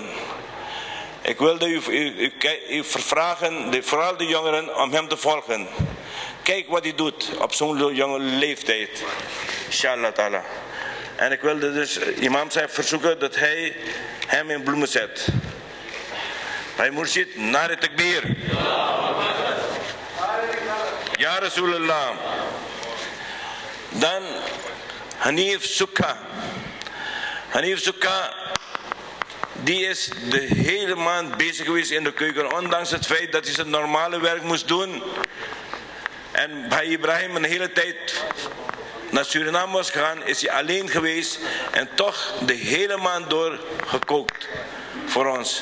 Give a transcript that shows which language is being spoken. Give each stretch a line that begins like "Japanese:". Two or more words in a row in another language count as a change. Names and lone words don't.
Dutch: Ik wilde u vragen, vooral de jongeren, om hem te volgen. Kijk wat hij doet op zo'n jonge leeftijd.
Arabic: إن شاء الله تعالى.
Dutch: En ik wilde dus imam Sahib verzoeken dat hij hem in bloemen zet.
Urdu: Bhai Murshid, نعرۂ تکبیر.
Arabic: يا رسول الله.
Dutch: Dan Hanif Sukha. Hanif Sukha, die is de hele maand bezig geweest in de keuken, ondanks het feit dat hij zijn normale werk moest doen. En bij Ibrahim een hele tijd naar Suriname was gegaan, is hij alleen geweest en toch de hele maand door gekookt voor ons.